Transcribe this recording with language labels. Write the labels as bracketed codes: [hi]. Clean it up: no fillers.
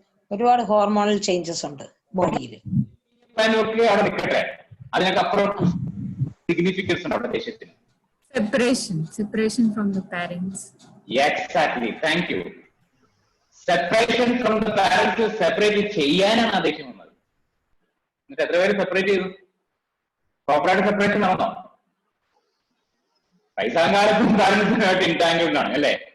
[ml] ഒരുപാട് hormonal changes ഉണ്ട് ബോഡിയിൽ. അവിടെ നിൽക്കട്ടെ, അതിനൊക്കെ അപ്പുറം സിഗ്നിഫിക്കൻസ് ഉണ്ട് അവിടെ ദേഷ്യത്തിന്. [en] Separation from the parents. Exactly, thank you. Separation from the parents, [ml] separate ചെയ്യാനാണ് ആ ദേഷ്യം വന്നത്. എന്നിട്ട് എത്ര പേര് സെപ്പറേറ്റ് ചെയ്തു? പ്രോപ്പറായിട്ട് സെപ്പറേഷൻ നടന്നോ? പൈസാങ്കാലത്തും പാരന്റ്സിനുമായിട്ട് ഇന്റാങ്കിൾഡ് ആണ് അല്ലേ?